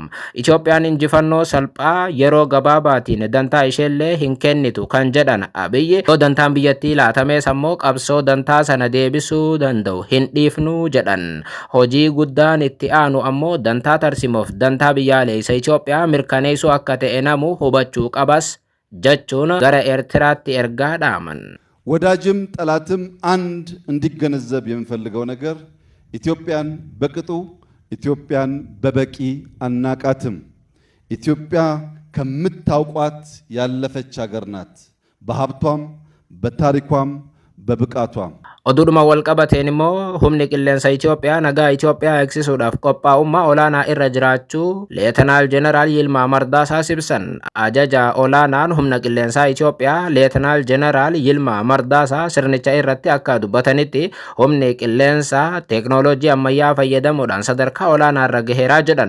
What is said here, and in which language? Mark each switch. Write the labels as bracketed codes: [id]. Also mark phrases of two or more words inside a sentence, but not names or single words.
[om] Itoophiyaan injifannoo salphaa yeroo gabaabaatiin dantaa isheellee hin kennitu kan jedhan Abiyyi yoo dantaan biyyattii laatamees ammoo qabsoo dantaa sana deebisuu danda'u hin dhiifnu jedhan. Hojii guddaan itti aanu ammoo dantaa tarsimoof dantaa biyyaalessa Itoophiyaa mirkaneessuu akka ta'e namu hubachuu qabas jechuun gara ኤርትራatti ergaa dhaaman. [am] ወዳጅም ጠላትም አንድ እንዲገነዘብ የምፈልገው ነገር ኢትዮጵያን በቅጡ ኢትዮጵያን በበቂ አናቃትም። ኢትዮጵያ ከምታውቋት ያለፈች ሀገር ናት። በሀብቷም በታሪኳም በብቃቷም [om] Oduma wal qabateen immoo humni qilleensa Itoophiyaa nagaa Itoophiyaa eegsisuudhaaf qophaa'ummaa olaanaa irra jiraachuu Leetanaal Jeneraal Yilmaa Mardaasaa ibsan. Ajaja olaanaan humna qilleensaa Itoophiyaa Leetanaal Jeneraal Yilmaa Mardaasaa sirnicha irratti akka dubbatanitti humni qilleensaa teeknooloojii ammayyaa fayyadamuudhaan sadarkaa olaanaa irra gaheeraa jedhan.